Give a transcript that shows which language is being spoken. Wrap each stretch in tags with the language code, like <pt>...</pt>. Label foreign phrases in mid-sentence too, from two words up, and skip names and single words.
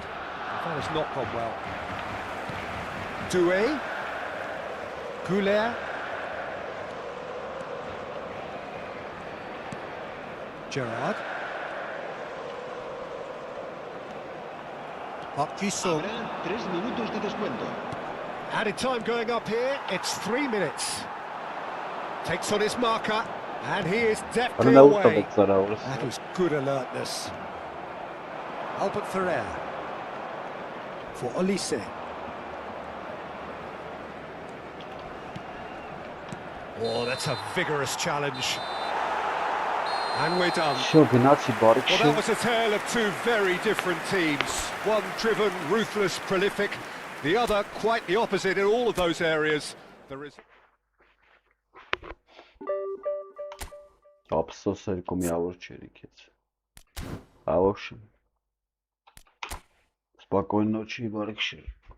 <en>That has not gone well. Doué. Güler. Gerrard. Park Ji-sung.</en> <es>Habrá 3 minutos de descuento.</es> <en>Added time going up here, it's 3 minutes. Takes on his marker, and he is deftly away. That was good alertness. Albert Ferrer for Olise. Oh, that's a vigorous challenge. And we're done. Well, that was a tale of two very different teams. One driven, ruthless, prolific. The other quite the opposite in all of those areas. There is...</en> <hy>Ապսոս երկու միավոր չէր իքեց։ Աղոքշ։</hy> <ru>Спокойной ночи, барыши.</ru>